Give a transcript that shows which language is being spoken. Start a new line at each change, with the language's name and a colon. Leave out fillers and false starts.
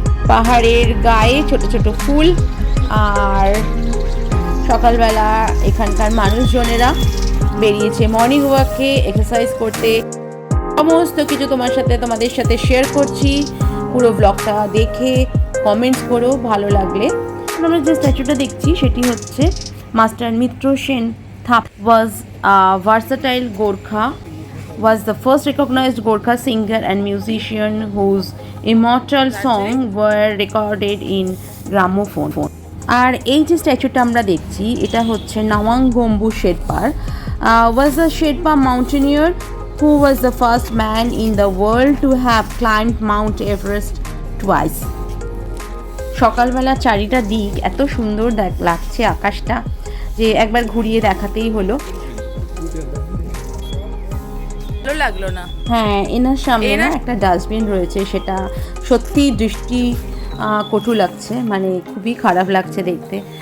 Bangla: পাহাড়ের গায়ে ছোট ছোট ফুল, আর সকালবেলা এখানকার মানুষজনেরা বেরিয়েছে মর্নিং ওয়াকে, এক্সারসাইজ করতে। সমস্ত কিছু তোমাদের সাথে শেয়ার করছি। পুরো ব্লগটা দেখে কমেন্টস করো ভালো লাগলে। আমরা যে স্ট্যাচুটা দেখছি সেটি হচ্ছে মাস্টার মিত্র সেন থাপ।
English: Was versatile Gorkha, was the first recognized Gorkha singer and musician whose immortal songs were recorded in gramophone.
Bangla: আর এই যে স্ট্যাচুটা আমরা দেখছি, এটা হচ্ছে নাওয়াং গম্বু শেরপার।
English: was a Sherpa mountaineer who was the first man in the world to have climbed Mount Everest twice.
Bangla: সকালবেলা চারিটা দিক এত সুন্দর লাগছে আকাশটা, যে একবার ঘুরিয়ে দেখাতেই হলো। লাগলো না? হ্যাঁ, এনার সামনে না একটা ডাস্টবিন রয়েছে, সেটা সত্যি দৃষ্টি কটু লাগছে, মানে খুবই খারাপ লাগছে দেখতে।